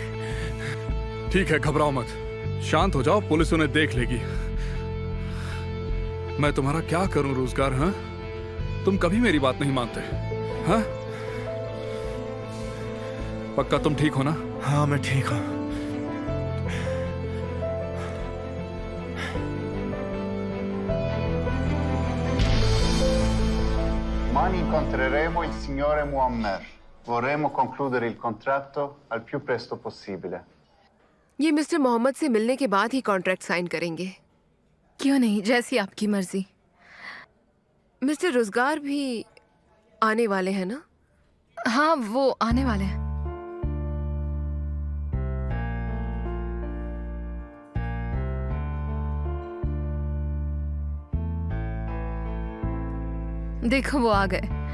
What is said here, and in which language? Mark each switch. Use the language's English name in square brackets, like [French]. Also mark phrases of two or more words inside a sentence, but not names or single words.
[Hindi] ठीक है, घबराओ मत, शांत हो जाओ, पुलिस उन्हें देख लेगी। मैं तुम्हारा क्या करूं रोजगार? हाँ, तुम कभी मेरी बात नहीं मानते। हाँ, पक्का तुम ठीक हो ना? हाँ मैं ठीक हूँ। [Italian] Domani incontreremo il signore Muammer. Vorremmo concludere il contratto al più presto possibile. [Hindi] ये मिस्टर मोहम्मद से मिलने के बाद ही कॉन्ट्रैक्ट साइन करेंगे। क्यों नहीं, जैसी आपकी मर्जी। मिस्टर रोजगार भी आने वाले हैं ना? हाँ वो आने वाले हैं। देखो वो आ गए।